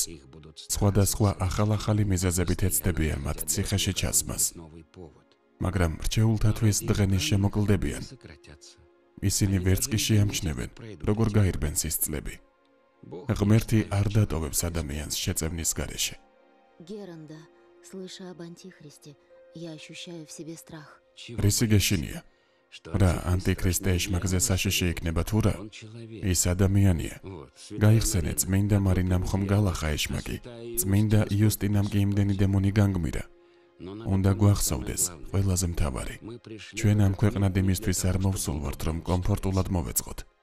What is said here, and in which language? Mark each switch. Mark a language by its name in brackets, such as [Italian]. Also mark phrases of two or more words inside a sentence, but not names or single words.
[Georgian] სხვადასხვა ახალ-ახალი მიზეზებით ეცდებიან მათ ციხეში ჩასმას. მაგრამ რჩეულთათვის დღენის შემოკლდებიან. ისინი ვერც კი შეამჩნევენ, როგორ გაირბენ სისწლები. ღმერთი არ დატოვებს ადამიანს შეწევნის გარეშე. [Russian] Геранда, слыша об антихристе, я ощущаю в себе страх. [Georgian] რისი გეშინია? რა ანტიქრისტე ეშმაკზე საშიში იქნება თუ რა? ის ადამიანია. გაიხსენე, წმინდა მარინამ ხომ გალახა ეშმაკი, წმინდა იუსტინამ კი იმდენი დემონი განგმირა. უნდა გვახსოვდეს ყველაზე მთავარი. ჩვენ ამ ქვეყნად იმისთვის არ მოვსულვართ, რომ კომფორტულად მოვეწყოთ.